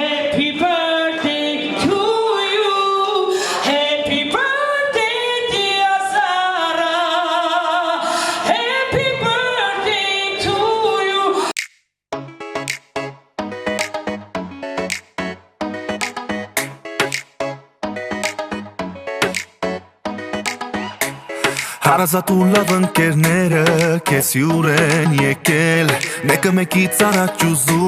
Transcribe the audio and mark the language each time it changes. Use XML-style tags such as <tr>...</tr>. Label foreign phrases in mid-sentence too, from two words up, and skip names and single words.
<en>Happy birthday to you. Happy birthday, dear Sarah. Happy birthday to you.</en> <hy>Հարազատ ու լավ ընկերները քեզ հյուր են եկել Մեկը մեկից առաջ ուզում</hy>